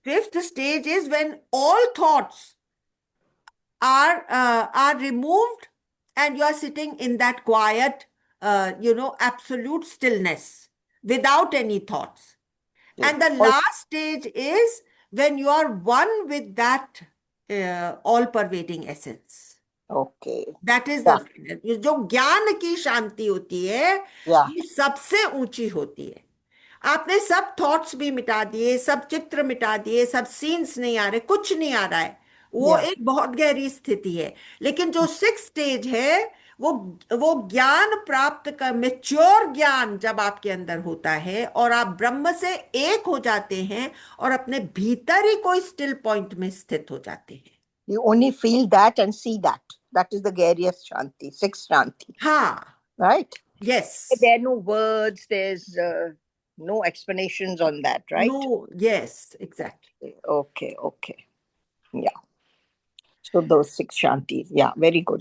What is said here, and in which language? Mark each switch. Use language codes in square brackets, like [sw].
[en] fifth stage is when all thoughts are removed and you are sitting in that quiet, absolute stillness without any thoughts. And the all? last stage is when you are one with that all-pervading essence. Okay. That is Yeah. [hi] The जो ज्ञान की शांति होती है [en] Yeah. [hi] ये सबसे ऊंची होती है. आपने सब थॉट्स भी मिटा दिए, सब चित्र मिटा दिए, सब सीन्स नहीं आ रहे, कुछ नहीं आ रहा है, वो [en] Yeah. [hi] एक बहुत गहरी स्थिति है. लेकिन जो सिक्स स्टेज है वो ज्ञान प्राप्त कर, मेच्योर ज्ञान जब आपके अंदर होता है और आप ब्रह्म से एक हो जाते हैं और अपने भीतर ही कोई स्टिल पॉइंट में स्थित हो जाते हैं. [en] You only feel that and see that. That is the Garyas Shanti, sixth Shanti. [hi] हाँ. [en] Right? Yes. There are no words, there's no explanations on that, right? No, yes, exactly. Okay, okay. Yeah. So those six Shantis. Yeah, very good.